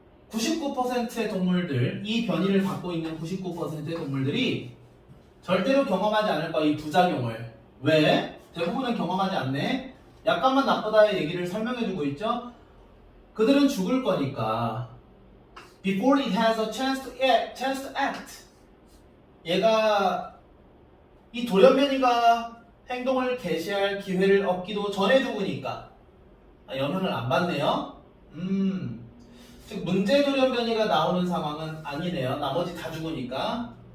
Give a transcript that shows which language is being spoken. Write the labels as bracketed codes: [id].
[ko] 99%의 동물들, 이 변이를 갖고 있는 99%의 동물들이 절대로 경험하지 않을 거야, 이 부작용을. 왜? 대부분은 경험하지 않네. 약간만 나쁘다의 얘기를 설명해주고 있죠. 그들은 죽을 거니까. [en] Before it has a chance to act. [ko] 얘가 이 돌연변이가 행동을 개시할 기회를 얻기도 전에 죽으니까 영향을 안 받네요. 즉 문제 돌연변이가 나오는 상황은 아니네요. 나머지 다 죽으니까.